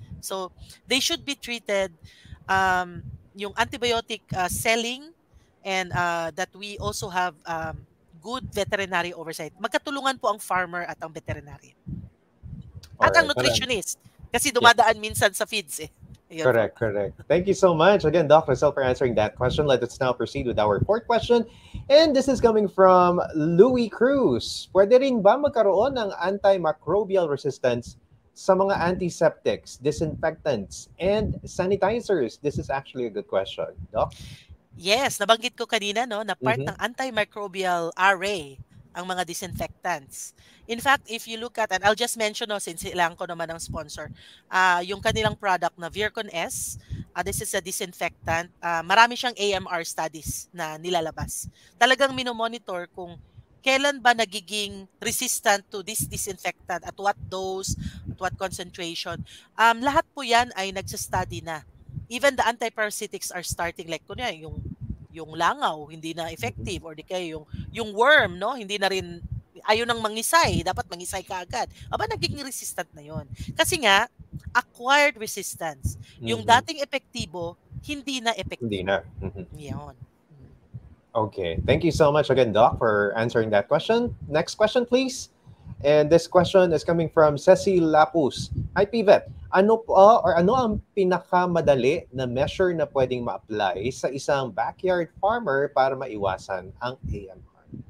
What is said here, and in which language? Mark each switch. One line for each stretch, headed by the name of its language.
English: So, they should be treated, yung antibiotic selling, and that we also have good veterinary oversight.
Filipino: Magkatulungan po ang farmer at ang veterinarian. At ang nutritionist. Kasi dumadaan minsan sa feeds eh.
English: Correct. Thank you so much again, Dr. Rosel, for answering that question. Let us now proceed with our fourth question. And this is coming from Louis Cruz.
Filipino: Pwede rin ba magkaroon ng
English: antimicrobial resistance sa mga antiseptics, disinfectants, and sanitizers? This is actually a good question, Doc.
Filipino: Yes, nabanggit ko kanina na part ng antimicrobial array ang mga disinfectants.
English: In fact, if you look at, and I'll just mention since
Filipino: ilang ko naman ang sponsor, yung kanilang product na
English: Virkon S, this is a disinfectant.
Filipino: Marami siyang AMR studies na nilalabas. Talagang minomonitor kung kailan ba nagiging resistant to this disinfectant,
English: at what dose, at what concentration.
Filipino: Lahat po yan ay nagsa-study na.
English: Even the antiparasitics are starting, like
Filipino: kunya yung langaw hindi na effective, or di kaya yung worm hindi na rin ayaw nang mangisay, dapat mangisay ka agad. Aba, nagiging resistant na yon. Kasi nga acquired resistance. Yung dating epektibo hindi na effective. Hindi na. Yan.
English: Okay. Thank you so much again, Doc, for answering that question. Next question, please. And this question is coming from Ceci Lapus. Hi, PVET.
Filipino: Ano ang pinakamadali na measure na pwedeng ma-apply sa isang backyard farmer para maiwasan ang AMR?